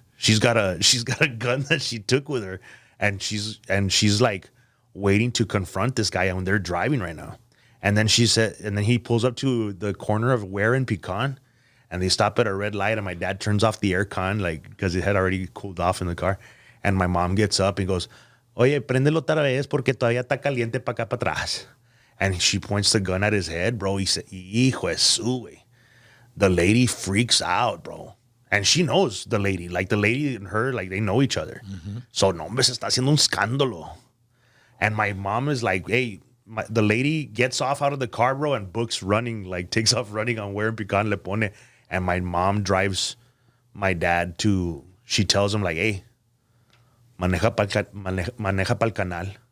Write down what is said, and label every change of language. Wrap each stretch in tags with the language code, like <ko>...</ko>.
<en>She's got a gun that she took with her, and she's like waiting to confront this guy when they're driving right now. And then he pulls up to the corner of Ware and Pecan, and they stop at a red light, and my dad turns off the aircon, like, because it had already cooled off in the car. And my mom gets up and goes,</en> <es>oye, préndelo otra vez porque todavía está caliente pa' acá pa' atrás.</es> <en>And she points the gun at his head, bro. He said,</en> <es>hijo de su, güey.</es> <en>The lady freaks out, bro. And she knows the lady. Like, the lady and her, like, they know each other. Mm-hmm.</en> <es>So, no, hombre, se está haciendo un escándalo.</es> <en>And my mom is like, hey, the lady gets off out of the car, bro, and books running, like, takes off running on Ware and Pecan</en> <es>Le Pone.</es> <en>And my mom drives my dad to, she tells him, like, hey,</en> <es>maneja pa'l canal.</es>